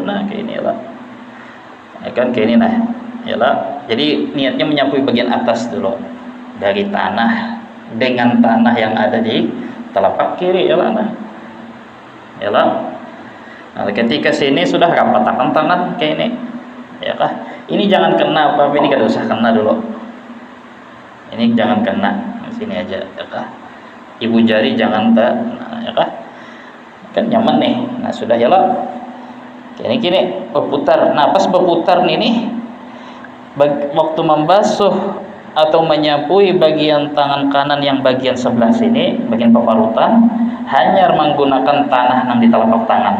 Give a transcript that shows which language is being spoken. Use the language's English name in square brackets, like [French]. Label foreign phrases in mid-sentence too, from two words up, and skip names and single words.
[Indonesian] Nah, kayak ini lah. Ya kan kayak ini nah. Ya lah. Jadi niatnya menyapu bagian atas dulu dari tanah dengan tanah yang ada di telapak kiri ya lah. Nah. Ya lah. Nah, ketika sini sudah rapatkan tangan kayak ini. Ya kah? Ini jangan kena apa-apa, ini [Banjar] kada usah kena dulu. [Indonesian] Ini jangan kena. Sini aja ya kah? Ibu jari jangan tak, nah, ya kah? Kan nyaman nih. Nah, sudah ya lah. Kini berputar. Nah, pas berputar nih waktu membasuh atau menyapui bagian tangan kanan yang bagian sebelah sini, bagian paparutan, hanya menggunakan tanah yang di telapak tangan.